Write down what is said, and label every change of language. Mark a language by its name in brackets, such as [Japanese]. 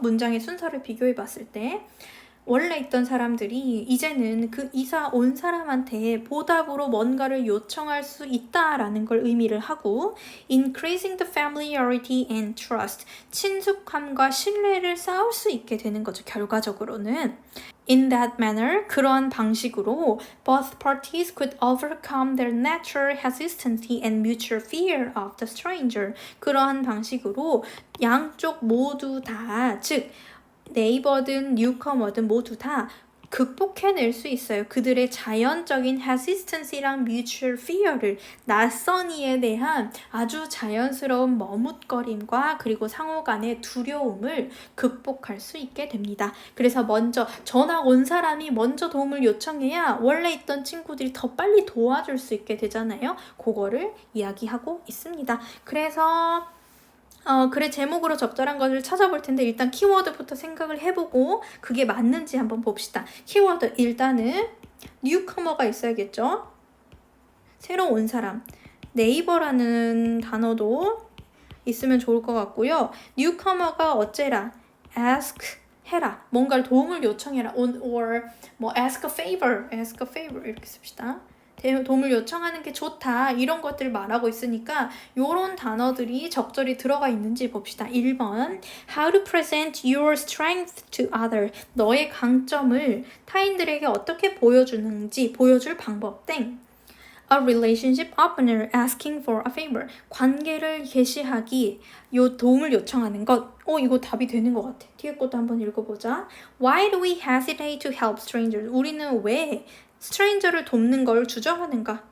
[Korean] 문장의 순서를 비교해 봤을 때. 원래 있던 사람들이 이제는 그 이사 온 사람한테 보답으로 뭔가를 요청할 수 있다라는 걸 의미를 하고 [English] increasing the familiarity and trust [Korean] 친숙함과 신뢰를 쌓을 수 있게 되는 거죠. 결과적으로는 [English] In that manner, [Korean] 그러한 방식으로 [English] both parties could overcome their natural hesitancy and mutual fear of the stranger. [Korean] 그러한 방식으로 양쪽 모두 다, 즉 네이버든 뉴커머든 모두 다 극복해낼 수 있어요. 그들의 자연적인 hesitancy랑 mutual fear를 낯선 이에 대한 아주 자연스러운 머뭇거림과 그리고 상호 간의 두려움을 극복할 수 있게 됩니다. 그래서 먼저 전학 온 사람이 먼저 도움을 요청해야 원래 있던 친구들이 더 빨리 도와줄 수 있게 되잖아요. 그거를 이야기하고 있습니다. 그래서 글의 제목으로 적절한 것을 찾아볼 텐데 일단 키워드부터 생각을 해보고 그게 맞는지 한번 봅시다. 키워드 일단은 newcomer가 있어야겠죠. 새로 온 사람. 네이버라는 단어도 있으면 좋을 것 같고요. newcomer가 어째라 ask 해라. 뭔가를 도움을 요청해라. [English] or 뭐 ask a favor [Korean] 이렇게 씁시다. 도움을 요청하는 게 좋다 이런 것들을 말하고 있으니까 이런 단어들이 적절히 들어가 있는지 봅시다. 1번 [English] How to present your strength to other [Korean] 너의 강점을 타인들에게 어떻게 보여주는지 보여줄 방법 땡 [English] A relationship opener asking for a favor [Korean] 관계를 개시하기 요 도움을 요청하는 것 이거 답이 되는 것 같아. 뒤에 것도 한번 읽어보자. [English] Why do we hesitate to help strangers [Korean] 우리는 왜 스트레인저를 돕는 걸 주저하는가?